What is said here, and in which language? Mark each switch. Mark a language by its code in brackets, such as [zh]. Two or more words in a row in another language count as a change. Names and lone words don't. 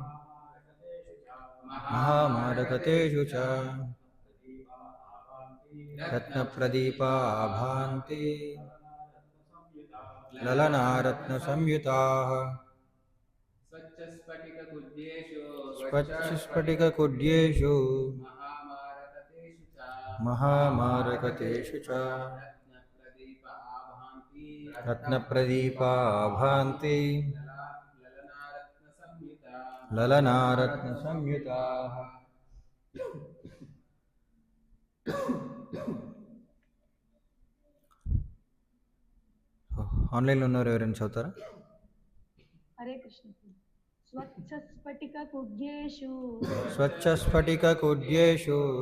[sa] మహామారకతేషు చ रत्नप्रदीपाभान्ति ललनारत्नसंयुताः स्वच्छस्फटिककुड्येषु महामारकतेषु च रत्नप्रदीपाभान्ति ललनारत्नसंयुताः. [te] ఆన్లైన్లో ఉన్నారు, ఎవరైనా చదువుతారా? [sa] హరే కృష్ణ. స్వచ్ఛస్ఫటికకుడ్యేషు స్వచ్ఛస్ఫటికకుడ్యేషు